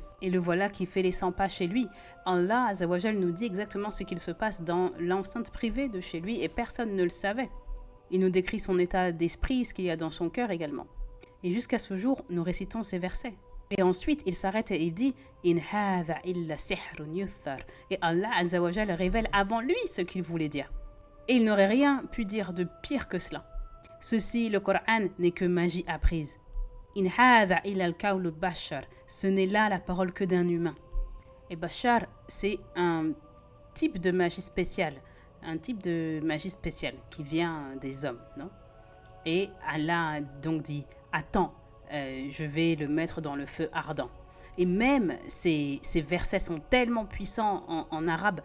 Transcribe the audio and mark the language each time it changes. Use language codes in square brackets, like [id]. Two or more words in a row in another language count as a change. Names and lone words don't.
[fr] Et le voilà qui fait les 100 pas chez lui. [ar] الله عز وجل [fr] nous dit exactement ce qu'il se passe dans l'enceinte privée de chez lui et personne ne le savait. Il nous décrit son état d'esprit, ce qu'il y a dans son cœur également. Et jusqu'à ce jour, nous récitons ces versets. Et ensuite, il s'arrête et il dit [ar] إن هذا إلا سحر يؤثر. [fr] Et [ar] الله عز وجل [fr] révèle avant lui ce qu'il voulait dire. Et il n'aurait rien pu dire de pire que cela. Ceci, le Coran, n'est que magie apprise. [ar] إن هذا إلا القول بشر. [fr] Ce n'est là la parole que d'un humain. Et bashar, c'est un type de magie spéciale. Un type de magie spéciale qui vient des hommes, non? Et Allah a donc dit attends, je vais le mettre dans le feu ardent. Et même ces versets sont tellement puissants en arabe.